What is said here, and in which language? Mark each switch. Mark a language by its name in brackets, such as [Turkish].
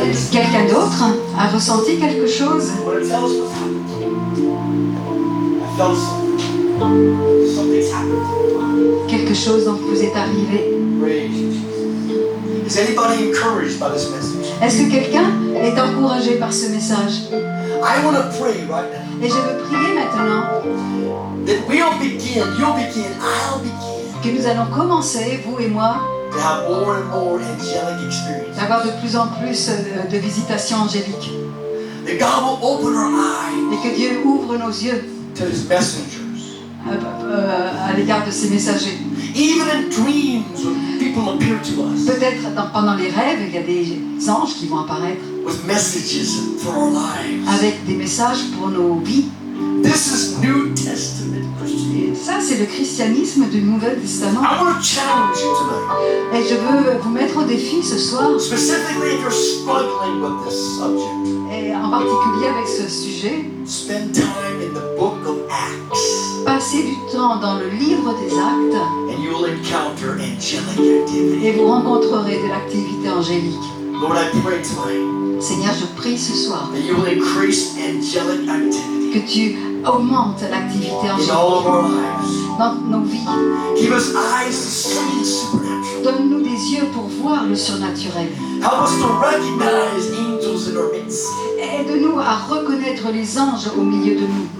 [French] Quelqu'un d'autre a ressenti quelque chose? [English] Want to tell us what's happened to you? I felt something. Something's happened. [French] Quelque chose dont vous est arrivé? [English] Praise you, Jesus. Is anybody encouraged by this message? [French] Est-ce que quelqu'un est encouragé par ce message? [English] I want to pray right now [French] Et je veux prier maintenant [English] that you'll begin, I'll begin [French] que nous allons commencer, vous et moi, [English] to have more and more angelic experience. [French] d'avoir de plus en plus de visitations angéliques. [English] That God will open our eyes [French] Et que Dieu ouvre nos yeux [English] to His messengers. [French] à l'égard de ces messagers. [English] Even in dreams, when people appear to us [French] Peut-être pendant les rêves, il y a des anges qui vont apparaître [English] with messages for our lives. [French] avec des messages pour nos vies. [English] This is New Testament Christianity. [French] Et ça, c'est le christianisme du Nouveau Testament. [English] I want to challenge you tonight, [French] Et je veux vous mettre au défi ce soir, [English] specifically if you're struggling with this subject. [French] et en particulier avec ce sujet, [English] Spend time in the book of Acts, [French] passez du temps dans le livre des Actes [English] and you'll encounter angelic activity. [French] et vous rencontrerez de l'activité angélique. [English] Lord, I pray tonight [French] Seigneur, je prie ce soir [English] that you will increase angelic activity [French] que tu augmentes l'activité [English] in all [French] angélique [English] of our lives. [French] dans nos vies. [English] Give us eyes to see the supernatural. [French] Donne-nous des yeux pour voir le surnaturel. [English] Help us to recognize angels in our midst. [French] Aide-nous à reconnaître les anges au milieu de nous.